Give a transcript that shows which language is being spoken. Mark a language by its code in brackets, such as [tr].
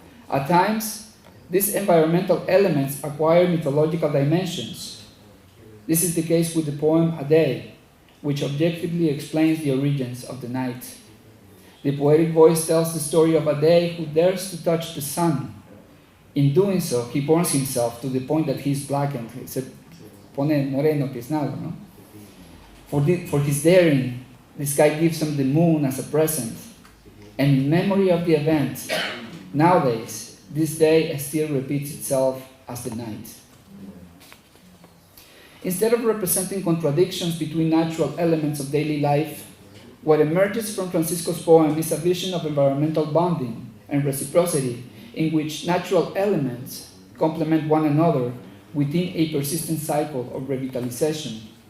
[en] At times, these environmental elements acquire mythological dimensions. This is the case with the poem A Day, which objectively explains the origins of the night. The poetic voice tells the story of a day who dares to touch the sun. In doing so, he burns himself to the point that he is blackened. [es] Se pone moreno, tiznado, ¿no? [en] For his daring, the sky gives him the moon as a present. And in memory of the event, nowadays, this day still repeats itself as the night. Instead of representing contradictions between natural elements of daily life, what emerges from Francisco's poem is a vision of environmental bonding and reciprocity in which natural elements complement one another within a persistent cycle of revitalization.